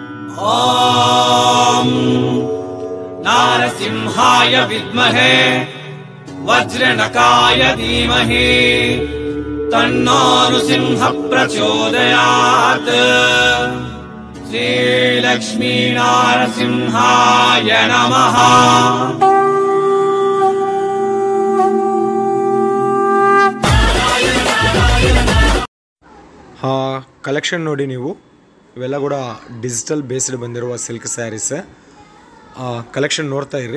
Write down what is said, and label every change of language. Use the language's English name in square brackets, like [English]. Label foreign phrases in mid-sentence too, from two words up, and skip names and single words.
[Sanskrit] ॐ नारसिंहाय विद्महे वज्रनकाय धीमहि तन्नो नृसिंह प्रचोदयात्। श्रीलक्ष्मी नारसिंहाय नमः। [Kannada] ಕಲೆಕ್ಷನ್ ನೋಡಿ ನೀವು ಇವೆಲ್ಲ ಕೂಡ [English] digital based [Kannada] ಬಂದಿರುವ [English] silk sarees collection [Kannada] ನೋಡ್ತಾ ಇರ್ರಿ.